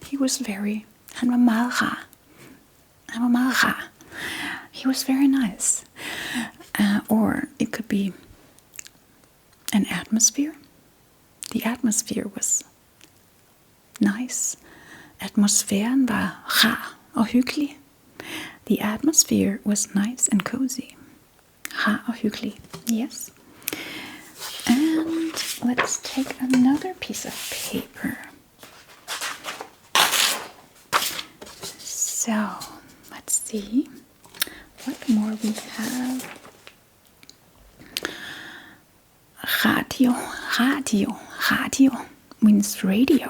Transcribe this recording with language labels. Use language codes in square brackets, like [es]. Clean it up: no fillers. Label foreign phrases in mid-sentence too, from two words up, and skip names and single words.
[da] han var meget rar. Han var meget rar. [en] He was very nice. Or it could be an atmosphere. The atmosphere was nice. [da] Atmosfæren var rar og hyggelig. [en] The atmosphere was nice and cozy. [da] Rar og hyggelig. [en] Yes. And let's take another piece of paper. So, let's see what more we have. Radio means radio.